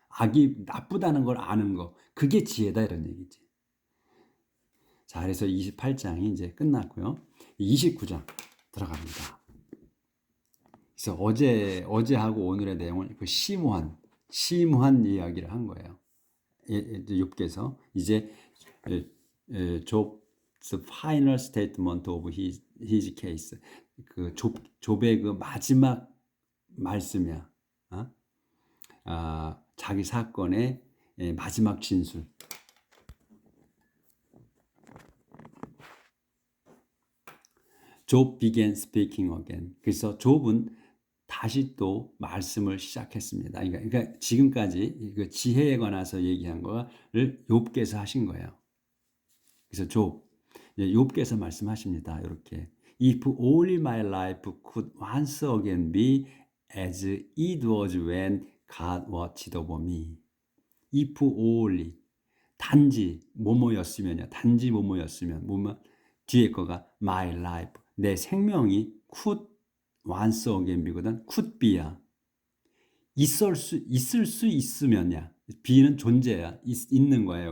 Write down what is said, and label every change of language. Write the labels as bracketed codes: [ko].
[ko] 악이 나쁘다는 걸 아는 거. 그게 지혜다 이런 얘기지. 자, 그래서 28장이 이제 끝났고요. 29장 들어갑니다. 그래서 어제하고 오늘의 내용을 그 심오한 이야기를 한 거예요. 6계에서 이제 [en] Job's final statement of his case. [ko] 그 욥의 그 마지막 말씀이야. 자기 사건의 마지막 진술. [en] Job began speaking again. [ko] 그래서 욥은 다시 또 말씀을 시작했습니다. 그러니까 지금까지 그 지혜에 관해서 얘기한 거를 욥께서 하신 거예요. 그래서 욥께서 말씀하십니다. 이렇게 [en] If only my life could once again be as it was when God watched over me. If only [ko] 단지 뭐뭐였으면요. 단지 뭐뭐였으면 뭐뭐 뒤에 거가 [en] my life [ko] 내 생명이 [en] could once again be [ko] 거든. [en] could be [ko] 야. 있을 수 있으면야. be는 존재야. 있는 거예요.